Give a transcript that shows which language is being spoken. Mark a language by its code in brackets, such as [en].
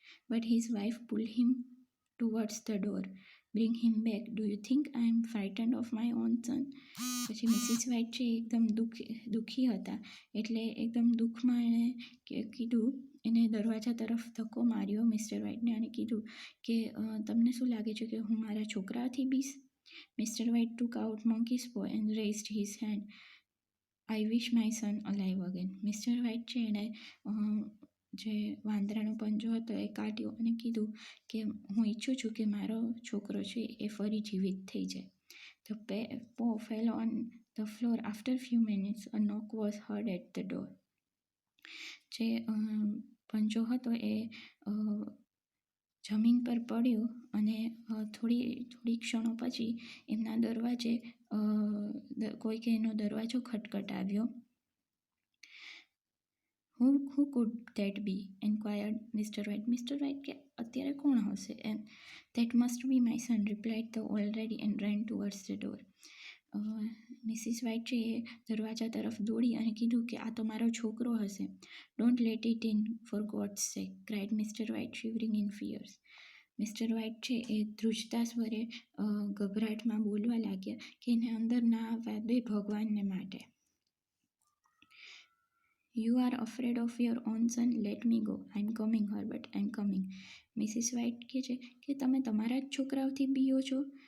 [en] But his wife pulled him towards the door. Bring him back. Do you think I am frightened of my own son? [gu] પછી Mrs white છે એકદમ દુઃખી હતા એટલે એકદમ દુઃખમાં એણે કીધું, એને દરવાજા તરફ ધક્કો માર્યો મિસ્ટર વ્હાઇટને અને કીધું કે તમને શું લાગે છે કે હું મારા છોકરાથી બીસ? [en] Mister White took out monkey's paw and raised his hand. I wish my son alive again. [gu] Mr White છે એણે જે વાંદરાનો પંજો હતો એ કાઢ્યો અને કીધું કે હું ઈચ્છું છું કે મારો છોકરો છે એ ફરી જીવિત થઈ જાય. [en] The paw fell on the floor. After few minutes, a knock was heard at the door. [gu] જે પંજો હતો એ જમીન પર પડ્યો અને થોડી ક્ષણો પછી એમના દરવાજે કોઈકે એનો દરવાજો ખટખટાવ્યો. [en] Who could that be? Inquired Mr. White. Mr. [gu] White કે અત્યારે કોણ હશે એમ. [en] That must be my son, replied the old lady and ran towards the door. [gu] Mrs white છે એ દરવાજા તરફ દોડી અને કીધું કે આ તો મારો છોકરો હશે. [en] Don't let it in for God's sake, cried mister White shivering in fears. [gu] Mr White છે એ ધ્રુજતા સ્વરે ગભરાટમાં બોલવા લાગ્યા કે એને અંદર ના આવવા દે ભગવાનને માટે. [en] You are afraid of your own son? Let me go. I'm coming, Herbert. I'm coming. [gu] Mrs white કહે છે કે તમે તમારા જ છોકરાઓથી બીઓ છો?